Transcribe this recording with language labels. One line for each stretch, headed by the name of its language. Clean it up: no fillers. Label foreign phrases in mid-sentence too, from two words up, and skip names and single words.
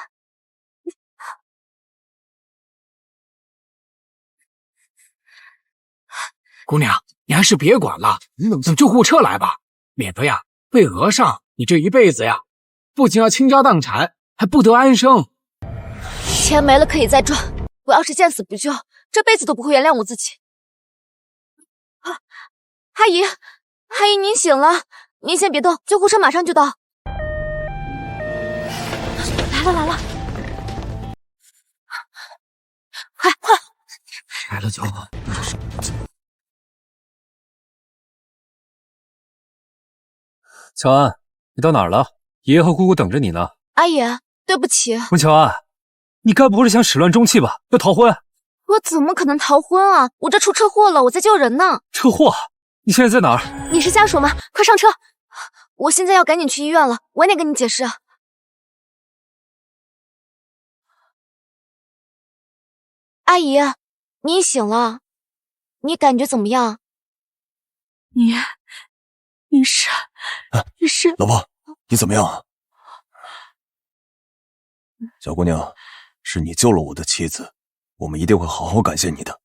Chinese: 姑娘，你还是别管了，等救护车来吧，免得呀被讹上你这一辈子呀，不仅要倾家荡产，还不得安生。钱没了可以再賺，我要是見死不救，這輩子都不會原諒我自己。阿姨，阿姨您醒了，您先別動，救護車馬上就到。來了，快！來了就好。喬安，你到哪兒了？爺爺和姑姑等着你呢。阿爺，對不起。溫喬安，你該不會是想始亂終棄吧？要逃婚？我怎麼可能逃婚啊？我這出車禍了，我在救人呢。車禍？你現在在哪兒？你是家屬嗎？快上車！我現在要趕緊去醫院了，晚點跟你解釋。阿姨，你醒了，你感覺怎麼樣？你是老婆，你怎麼樣啊？小姑娘，是你救了我的妻子，我們一定會好好感謝你的。